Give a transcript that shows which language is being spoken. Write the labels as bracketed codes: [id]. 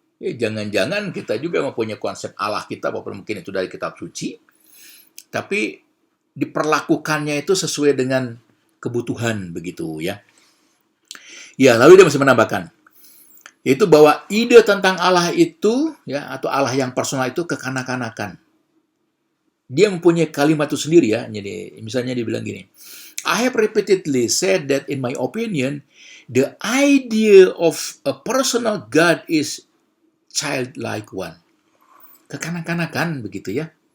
[id] Ya, jangan-jangan kita juga mempunyai konsep Allah kita, walaupun mungkin itu dari kitab suci, tapi diperlakukannya itu sesuai dengan kebutuhan begitu ya. Ya, lalu dia masih menambahkan yaitu bahwa ide tentang Allah itu ya, atau Allah yang personal itu kekanak-kanakan. Dia mempunyai kalimat itu sendiri ya. Jadi misalnya dia bilang gini, [en] I have repeatedly said that in my opinion the idea of a personal God is childlike one. [id] Kekanak-kanakan begitu ya.